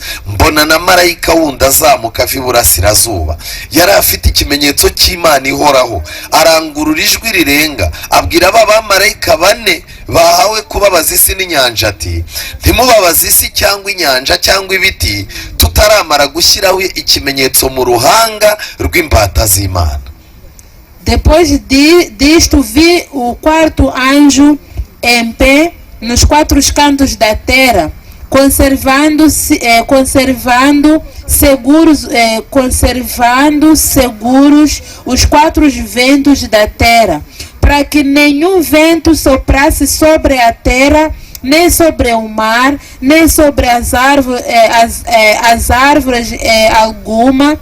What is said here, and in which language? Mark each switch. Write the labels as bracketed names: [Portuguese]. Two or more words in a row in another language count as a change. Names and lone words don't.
[Kinyarwanda] Mbona na marayika wundi azamuka ava iburasirazuba, yari afite ikimenyetso cy'Imana ihoraho, arangurura ijwi rirenga, abwira aba bamarayika 4 bahawe kubabaza isi n'inyanja ati, ntimubabaze isi cyangwa inyanja cyangwa ibiti tutaramara gushyiraho ikimenyetso mu ruhanga rw'imbata z'Imana. [Portuguese] Depois disto vi o quarto anjo em pé nos 4 cantos da terra, conservando seguros os 4 ventos da terra, para que nenhum vento soprasse sobre a terra, nem sobre o mar, nem sobre as árvores alguma.